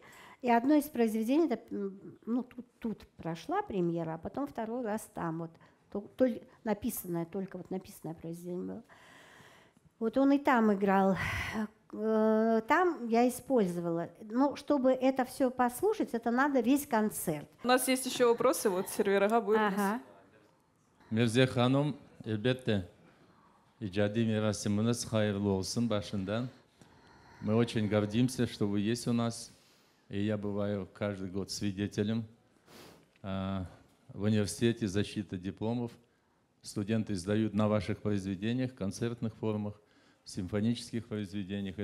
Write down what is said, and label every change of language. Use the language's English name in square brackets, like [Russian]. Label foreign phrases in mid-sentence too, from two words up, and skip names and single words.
[Russian] И одно из произведений, это, ну, тут прошла премьера, а потом второй раз там. Вот, написанное произведение было. Вот он и там играл. Там я использовала. Но чтобы это все послушать, это надо весь концерт. У нас есть еще вопросы. Вот Сервер Ага будет. Ага. [Crimean Tatar] Мирзия ханым, elbette icadi mirasımınız hayırlı olsun başından. [Russian] Мы очень гордимся, что вы есть у нас. И я бываю каждый год свидетелем в университете защиты дипломов. Студенты сдают на ваших произведениях, концертных формах, симфонических произведениях.